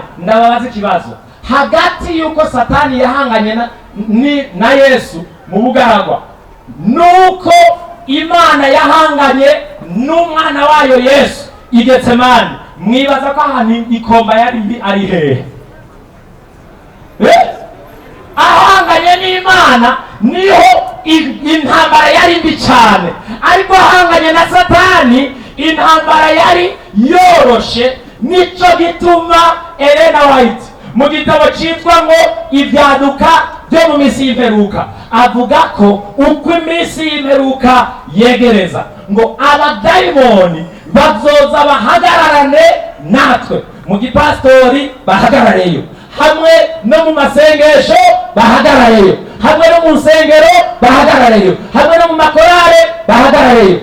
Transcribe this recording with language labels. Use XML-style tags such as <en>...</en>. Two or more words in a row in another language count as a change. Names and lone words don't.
<rn>Ndababaza ikibazo, hagati yuko Satani yahanganye na Yesu mu bugaragwa, nuko Imana yahanganye n'umwana wayo Yesu i Getsemane, mwibaza ko ahantu ikomba yari ari hehe? Ahanganye n'Imana niho intambara yari mbi cyane, ariko ahanganye na Satani intambara yari yoroshe. Nico gituma Elena White mu gitabo cyitwa ngo ibyaduka byo mu minsi y'imperuka avuga ko uko iminsi y'imperuka yegereza ngo abadayimoni bazoza bahagararane natwe mu gipastori bahagarareyo, hamwe no mu masengesho bahagarareyo, hamwe no mu nsengero bahagarareyo, hamwe no mu makorale bahagarareyo.</rn>